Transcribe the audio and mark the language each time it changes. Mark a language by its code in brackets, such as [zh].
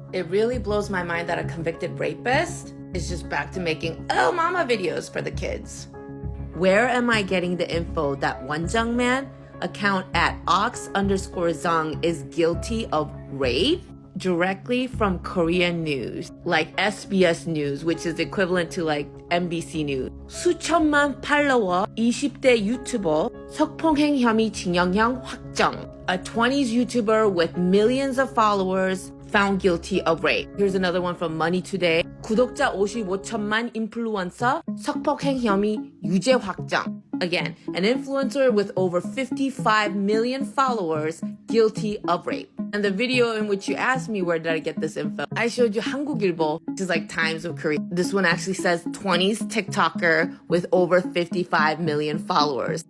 [en] It really blows my mind that a convicted rapist is just back to making oh mama videos for the kids. Where am I getting the info that Won Jeong man account at ox_Zung is guilty of rape? Directly from Korean news, like SBS News, which is equivalent to like MBC News. [ko] 수천만 팔로워 20대 유튜버 성폭행 혐의 징역형 확정. [en] A 20s YouTuber with millions of followers found guilty of rape. Here's another one from Money Today. [ko] 구독자 55천만 인플루언서 성폭행 혐의 유죄 확정. [en] Again, an influencer with over 55 million followers guilty of rape. And the video in which you asked me where did I get this info, I showed you 한국일보, which is like Times of Korea. This one actually says 20s TikToker with over 55 million followers.